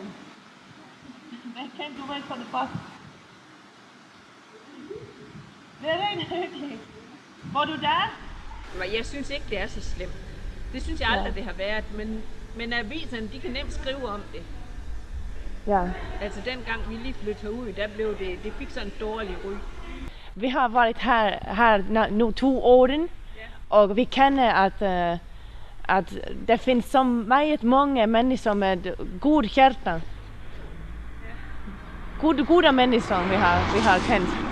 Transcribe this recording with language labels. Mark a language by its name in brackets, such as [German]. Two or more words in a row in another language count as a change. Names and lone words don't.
[English] They came to wait for the bus. [Danish] Det regner virkelig. Var du der? Jeg synes ikke, det er så slemt. Det synes jeg aldrig, det har været. Men aviserne, de kan nemt skrive om det. Ja. Altså dengang vi lige flyttede ud, der blev det fik sådan en dårlig ry. [Swedish] Vi har varit här nu 2 år och vi känner att det finns så många människor med god hjärta. Goda människor vi har känt.